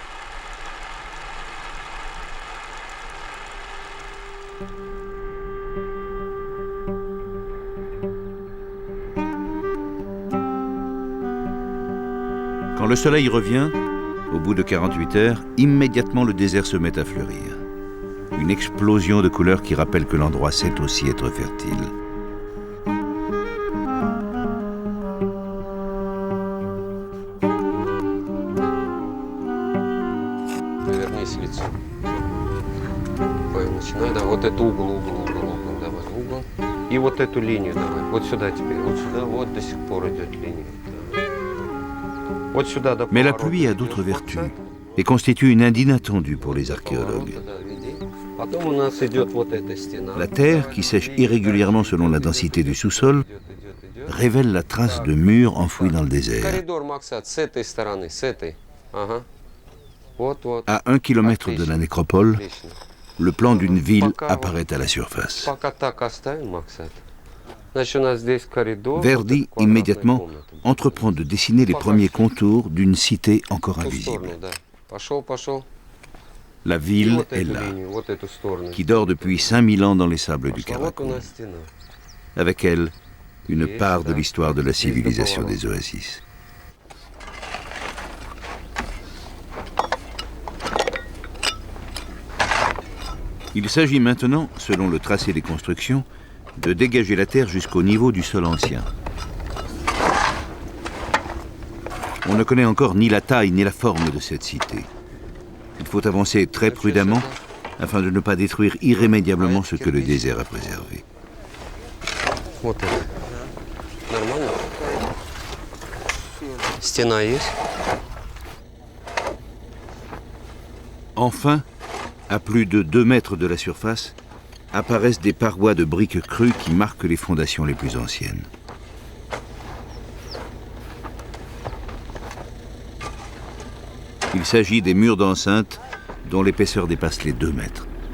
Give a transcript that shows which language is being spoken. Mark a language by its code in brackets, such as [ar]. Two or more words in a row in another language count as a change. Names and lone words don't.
[fr] Quand le soleil revient, au bout de 48 heures, immédiatement le désert se met à fleurir. Une explosion de couleurs qui rappelle que l'endroit sait aussi être fertile. [ru] Повернись лицом. Начинай, да, вот это угол, давай, угол. И вот эту линию давай, вот сюда теперь, вот сюда, вот до сих пор идет линия. Вот сюда до [fr] Mais la [ru] поворота [fr] pluie a [ru] идет, [fr] d'autres [ru] вот [fr] vertus [ru] так. [fr] et constitue une inde inattendue pour les archéologues. [ru] Потом у нас идет вот эта стена. [fr] La terre, qui sèche irrégulièrement selon la densité du sous-sol, révèle la trace de murs enfouis dans le désert. [ru] Коридор, Максат, с этой стороны, с этой. Ага. Вот, вот. [fr] À 1 kilomètre de la nécropole, [ru] Отлично. [fr] le plan d'une ville apparaît à la surface. [ru] Пока так оставим, Максат. Значит, у нас здесь коридор. [fr] Verdi, [ru] вот эта [fr] immédiatement, [ru] квадратная комната. [fr] entreprend de dessiner les premiers contours d'une cité encore [ru] В ту [fr] invisible. [ru] сторону, да. Пошел, пошел. [fr] La [ru] И [fr] ville [ru] вот [fr] est [ru] эту [fr] là, [ru] линию, вот эту сторону. [fr] qui dort depuis 5000 ans dans les sables du [ru] Пошла. Вот у [fr] Karakoum. [ru] нас стена. [fr] Avec elle, une part de l'histoire de la civilisation des oasis. Il s'agit maintenant, selon le tracé des constructions, de dégager la terre jusqu'au niveau du sol ancien. On ne connaît encore ni la taille ni la forme de cette cité. Il faut avancer très prudemment afin de ne pas détruire irrémédiablement ce que le désert a préservé. [ru] Вот это. Нормально? Стена есть? [fr] Enfin, à plus de 2 mètres de la surface, apparaissent des parois de briques crues qui marquent les fondations les plus anciennes. Il s'agit des murs d'enceinte dont l'épaisseur dépasse les 2 mètres.